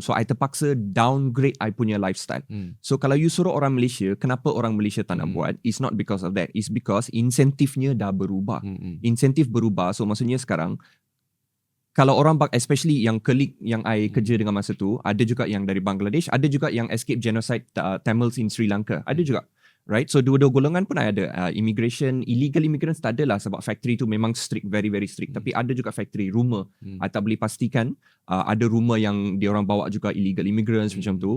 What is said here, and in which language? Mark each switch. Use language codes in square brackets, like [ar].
[ms] So I terpaksa downgrade I punya lifestyle. So kalau you suruh orang Malaysia, kenapa orang Malaysia tak nak buat? [en] It's not because of that. It's because [ms] insentifnya dah berubah. Insentif berubah. So maksudnya sekarang, kalau orang, especially yang colleague yang I kerja dengan masa tu, ada juga yang dari Bangladesh, ada juga yang [en] escape genocide Tamils in Sri Lanka. [ms] Ada juga. Right, so dua-dua golongan pun ada. [en] Immigration, illegal immigrants [ms] tak ada lah sebab [en] factory tu memang strict, very very strict. [ms] Tapi ada juga factory, rumah. I tak boleh pastikan. Ada rumah yang dia orang bawa juga [en] illegal immigrants [ms] macam tu.